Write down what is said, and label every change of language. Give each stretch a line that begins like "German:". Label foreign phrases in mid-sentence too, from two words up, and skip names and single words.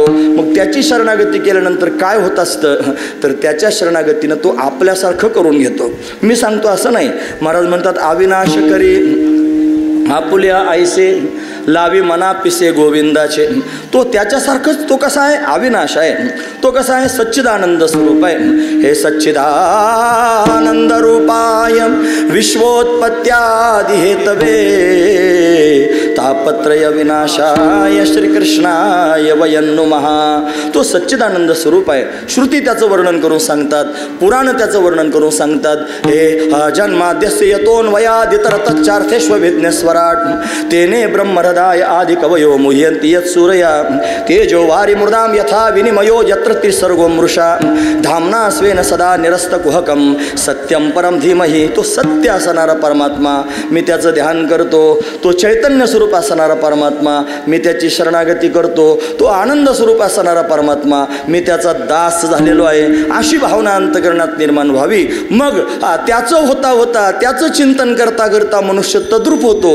Marathi: मग त्याची शरणागती केल्यानंतर काय होत असतं तर त्याच्या शरणागतीनं तो आपल्यासारखं करून घेतो. मी सांगतो असं नाही. महाराज म्हणतात अविनाश करी आपुल्या आईसे लावी मना पिसे गोविंदाचे. तो त्याच्यासारखंच तो कसा आहे? अविनाश आहे. तो कसा आहे? सच्चिदानंद स्वरूप आहे.
Sanskrit: हे सच्चिदानंद रूपाय विश्वोत्पत्त्यादि हेतवे तापत्रय विनाशाय श्रीकृष्णाय वयं नुमः.
Marathi: तो सच्चिदानंद स्वरूप आहे. श्रुती त्याचं वर्णन करून सांगतात, पुराण त्याचं वर्णन करून सांगतात.
Sanskrit: हे जन्माद्यस्य यतोन्वयादितरतच्चार्थेष्वभिज्ञस्वराट तेने ब्रह्महृदाय आदि कवयो मुह्यन्ति यत् सूरया तेजो वारि मृदां यथा विनिमयो यत्र त्रिसर्गो मृषा धाम्ना स्वेन सदा निरस्तकुहकं सत्यं परम धीमहि.
Marathi: तो सत्य असणारा परमात्मा, मी त्याचं ध्यान करतो. तो चैतन्य स्वरूप असणारा परमात्मा, मी त्याची शरणागती करतो. तो आनंद स्वरूप असणारा परमात्मा, मी त्याचा दास झालेलो आहे. अशी भावना अंतकरणात निर्माण व्हावी. मग त्याचं होता होता त्याचं चिंतन करता करता मनुष्य तद्रूप होतो.